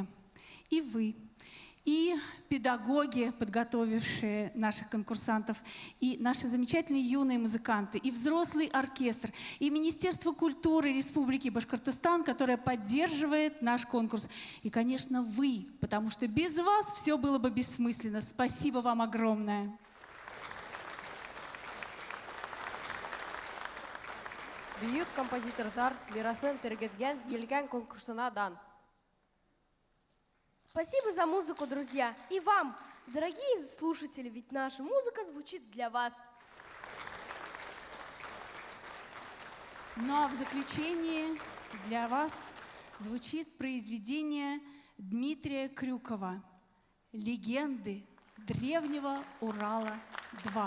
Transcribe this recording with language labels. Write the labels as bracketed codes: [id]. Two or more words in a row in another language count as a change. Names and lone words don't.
[ru] И вы, и педагоги, подготовившие наших конкурсантов, и наши замечательные юные музыканты, и взрослый оркестр, и Министерство культуры Республики Башкортостан, которое поддерживает наш конкурс. И, конечно, вы, потому что без вас все было бы бессмысленно. Спасибо вам огромное. [ba] Бүйүк композиторлар мирасын тергезген Елкен конкурсына дан. [ru] Спасибо за музыку, друзья. И вам, дорогие слушатели, ведь наша музыка звучит для вас. Ну а в заключение для вас звучит произведение Дмитрия Крюкова «Легенды древнего Урала-2».